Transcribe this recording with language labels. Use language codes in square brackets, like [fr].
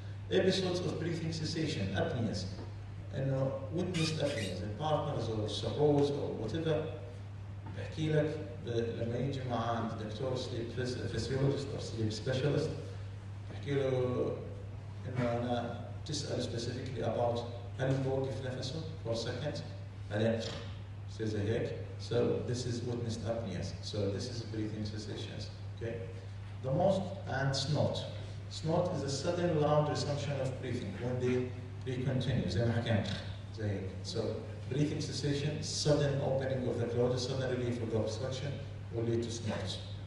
[en] Episodes of breathing cessation, apneas, and witnessed apneas in partners or suppose or whatever. [ar] بحكي لك لما يجي مع عند دكتور [en] sleep physiologist or sleep specialist, [ar] بحكي له إنه أنا تسأل [en] specifically about [ar] هل بوقف نفسه [en] for a second [ar] بعدين يصير زي هيك. [en] So this is witnessed apneas. So this is breathing cessations. Okay. The most and snort. Snort is a sudden loud resumption of breathing when they continue. [ar] زي ما حكينا زي هيك. [en] So breathing cessation, sudden opening of the throat, sudden relief of the obstruction will lead to snorts.